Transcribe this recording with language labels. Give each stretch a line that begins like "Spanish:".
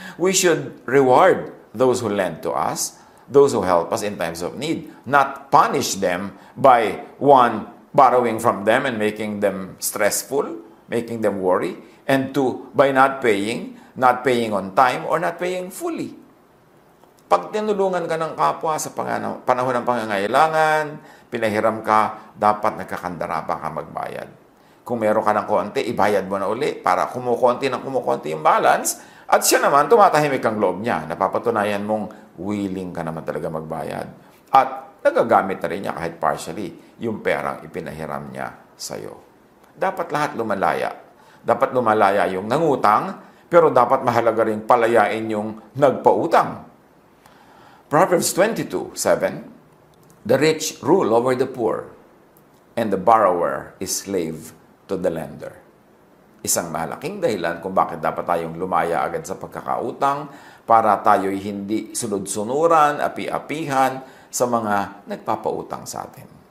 English: We should reward those who lend to us, those who help us in times of need. Not punish them by borrowing from them and making them stressful, making them worry, and two, by not paying on time or not paying fully.
Filipino: Pag tinulungan ka ng kapwa sa panahon ng pangangailangan, pinahiram ka, dapat nagkakandarapa ka magbayad. Kung meron ka ng konti, ibayad mo na uli para kumukonti yung balance at siya naman, tumatahimik ang loob niya. Napapatunayan mong willing ka naman talaga magbayad. At nagagamit na rin niya kahit partially yung perang ipinahiram niya sa'yo. Dapat lahat lumalaya. Dapat lumalaya yung nangutang, pero dapat mahalaga rin palayain yung nagpautang.
English: Proverbs 22:7, the rich rule over the poor, and the borrower is slave to the lender.
Filipino: Isang malaking dahilan kung bakit dapat tayong lumaya agad sa pagkakautang para tayo'y hindi sunod-sunuran, api-apihan sa mga nagpapautang sa atin.